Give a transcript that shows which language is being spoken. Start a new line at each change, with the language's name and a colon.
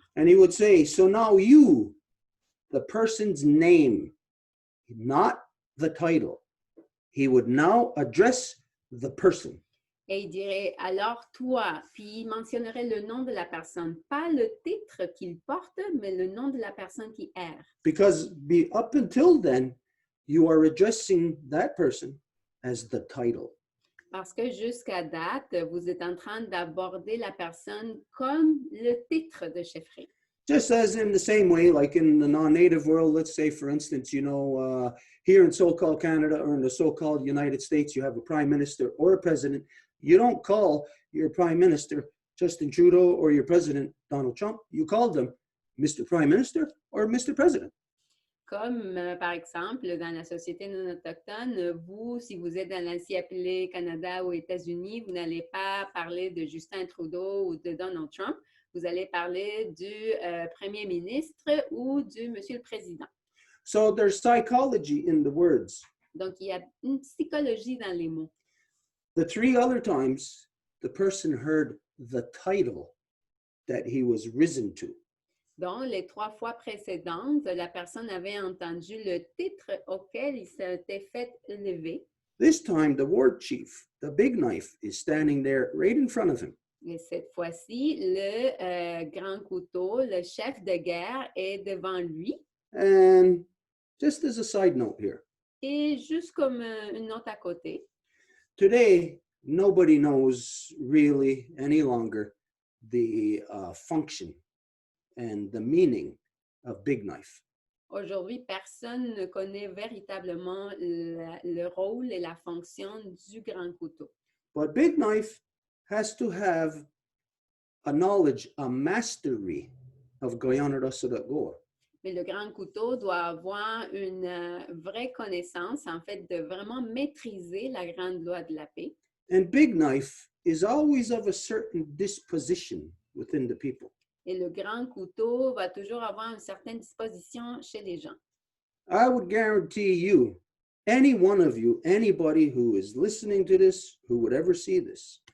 English: And he would say, so now you, the person's name, not the title, he would now address the person.
French: Et il dirait, alors toi, puis il mentionnerait le nom de la personne, pas le titre qu'il porte, mais le nom de la personne qui erre.
English: Because up until then, you are addressing that person as the title.
French: Parce que jusqu'à date, vous êtes en train d'aborder la personne comme le titre de chefferie.
English: Just as in the same way, like in the non-native world, let's say, for instance, here in so-called Canada or in the so-called United States, you have a prime minister or a president. You don't call your prime minister Justin Trudeau or your president Donald Trump. You call them Mr. Prime Minister or Mr. President.
French: Comme, par exemple, dans la société non autochtone, vous, si vous êtes dans l'ancien appelé Canada ou États-Unis, vous n'allez pas parler de Justin Trudeau ou de Donald Trump. Vous allez parler du Premier ministre ou du Monsieur le Président.
English: So there's psychology in the words.
French: Donc, il y a une psychologie dans les mots.
English: The three other times, the person heard the title that he was risen to.
French: Donc, les 3 fois précédentes, la personne avait entendu le titre auquel il s'était fait élever.
English: This time, the war chief, the big knife, is standing there right in front of him.
French: Et cette fois-ci, le grand couteau, le chef de guerre, est devant lui.
English: And just as a side note here,
French: Et juste comme une note à côté,
English: today, nobody knows really any longer the function and the meaning of big knife.
French: aujourd'hui, personne ne connaît véritablement le rôle et la fonction du grand couteau.
English: But big knife has to have a knowledge, a mastery of Guyana Goa.
French: Mais le grand couteau doit avoir une vraie connaissance, en fait, de vraiment maîtriser la grande loi de la paix.
English: And big knife is always of a certain disposition within the people.
French: Et le grand couteau va toujours avoir une certaine disposition chez les gens.
English: I would guarantee you, any one of you, anybody who is listening to this, who would ever see this,